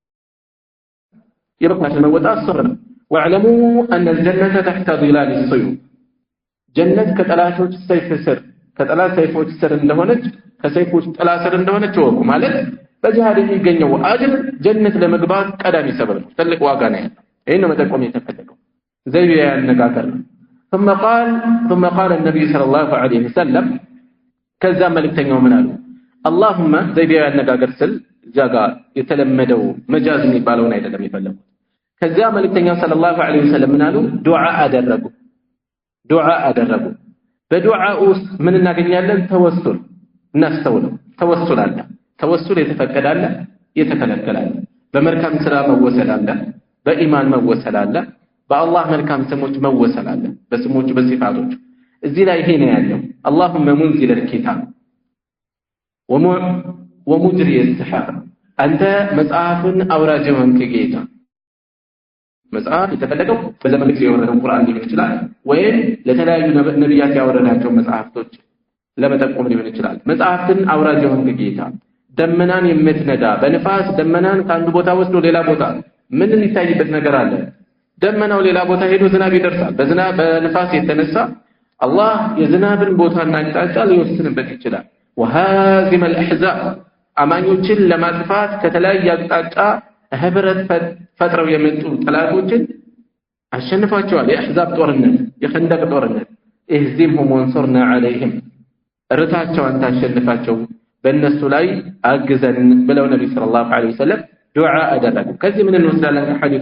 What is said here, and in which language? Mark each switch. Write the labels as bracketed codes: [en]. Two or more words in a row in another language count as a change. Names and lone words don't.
[am] የበኩላችን መወጣት ሶብር ነው። [ar] واعلموا أن الجنة تحت ظلال السيوف [am] ጀነት ከጠላቶች ሰይፍ ስር ከጠላት ሰይፎች ስር እንደሆነች ከሰይፎች ጥላ ስር እንደሆነች ወቁ። ማለት በጂሃድ የሚገኘው አጅር ጀነት ለመግባት ቀዳሚ ሰበብ ነው። ትልቅ ዋጋ ነው ያለው። ይሄን ነው መጠቆም የተፈለገው። ዘይቢያ ያነጋገር ነው። [ar] ثم قال النبي صلى الله عليه وسلم [am] ከዛ መልእክተኛው ምን አሉ? اللهم ዘይቢያ ያነጋገር ስል ጃጋ የተለመደው መጃዝ የሚባለውን አይደለም የፈለጉት። ከዛ መልእክተኛው [ar] صلى الله عليه وسلم [am] ምን አሉ? ዱዓ አደረጉ። በዱዓ ውስጥ ምን እናገኛለን? ተወሱል እናስተውለው። ተወሱል አለ። ተወሱል የተፈቀደ አለ፣ የተከለከለ አለ። በመልካም ስራ መወሰል አለ፣ በኢማን መወሰል አለ፣ በአላህ መልካም ስሞች መወሰል አለ፣ በስሞቹ በሲፋቶቹ። እዚህ ላይ ይሄ ነው ያለው። [ar] اللهم منزل الكتاب ومجري السحاب [am] አንተ መጽሐፍን አውራጅ ሆንክ ጌታ። መጽሐፍ የተፈለገው በዘመን ጊዜ የወረደው ቁርአን ሊሆን ይችላል፣ ወይም ለተለያዩ ነቢያት ያወረዳቸው መጽሐፍቶች ለመጠቆም ሊሆን ይችላል። መጽሐፍትን አውራጅ ሆንክ ጌታ፣ ደመናን የምትነዳ በንፋስ ደመናን ከአንዱ ቦታ ወስዶ ሌላ ቦታ ምን ሊታይበት ነገር አለ? ደመናው ሌላ ቦታ ሄዶ ዝናብ ይደርሳል። በንፋስ የተነሳ አላህ የዝናብን ቦታና አቅጣጫ ሊወስንበት ይችላል። [ar] وهازم الاحزاب [am] አማኞችን ለማጥፋት ከተለያየ አቅጣጫ ህብረት ፈጥረው የመጡ ጠላቶችን አሸንፋቸዋል። የአሕዛብ ጦርነት፣ የኸንደቅ ጦርነት [ar] اهزمهم وانصرنا عليهم [am] እርታቸው አንተ አሸንፋቸው በእነሱ ላይ አግዘን ብለው ነቢ [ar] صلى الله عليه وسلم [am] ዱዓ አደረጉ። ከዚህ ምን እንወስዳለን ከሐዲሱ?